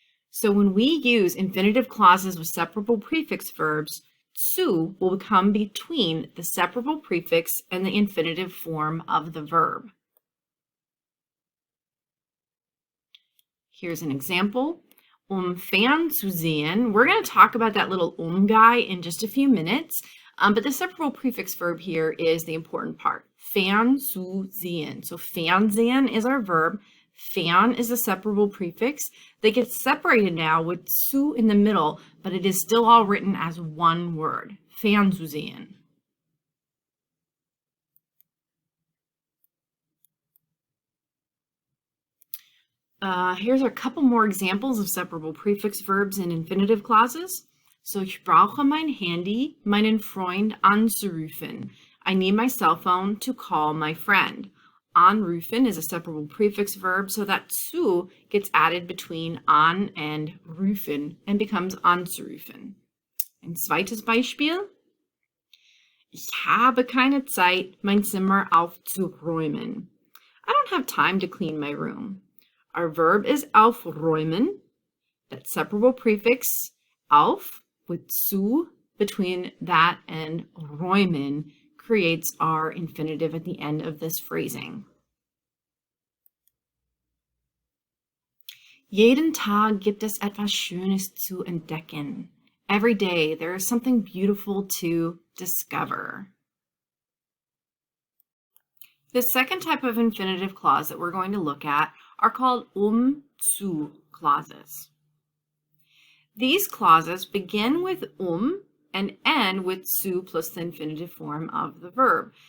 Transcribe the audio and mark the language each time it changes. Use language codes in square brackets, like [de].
[en] So when we use infinitive clauses with separable prefix verbs, zu will come between the separable prefix and the infinitive form of the verb. Here's an example. Fernzusehen. We're going to talk about that little guy in just a few minutes, but the separable prefix verb here is the important part. [de] Fernzusehen. [en] So Fernsehen is our verb. Fern is the separable prefix. They get separated now with zu in the middle, but it is still all written as one word. Fernzusehen. Here's a couple more examples of separable prefix verbs in infinitive clauses. [de] So, ich brauche mein Handy, meinen Freund anzurufen. [en] I need my cell phone to call my friend. Anrufen is a separable prefix verb, so that zu gets added between an and rufen and becomes anzurufen. [de] Ein zweites Beispiel. Ich habe keine Zeit, mein Zimmer aufzuräumen. [en] I don't have time to clean my room. Our verb is aufräumen. That separable prefix auf with zu between that and räumen creates our infinitive at the end of this phrasing. [de] Jeden Tag gibt es etwas Schönes zu entdecken. [en] Every day there is something beautiful to discover. The second type of infinitive clause that we're going to look at are called zu clauses. These clauses begin with and end with zu plus the infinitive form of the verb.